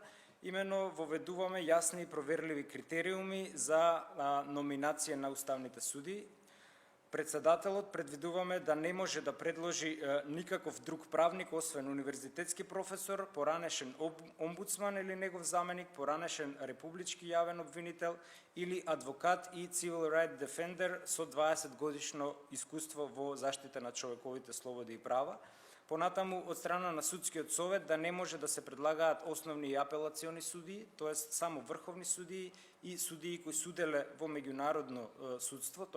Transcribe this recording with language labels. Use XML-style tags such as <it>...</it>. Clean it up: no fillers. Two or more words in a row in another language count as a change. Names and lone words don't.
<mk>Имено воведуваме јасни и проверливи критериуми за номинација на уставните судии. Председателот предвидуваме да не може да предложи никаков друг правник освен универзитетски професор, поранешен омбудсман или негов заменик, поранешен републички јавен обвинител или адвокат и</mk> <en>civil right defender</en> <mk>со 20 годишно искуство во заштита на човековите слободи и права. Понатаму од страна на судскиот совет да не може да се предлагаат основни и апелациони судии, тоест само врховни судии и судии кои суделе во меѓународно судство, тоа</mk>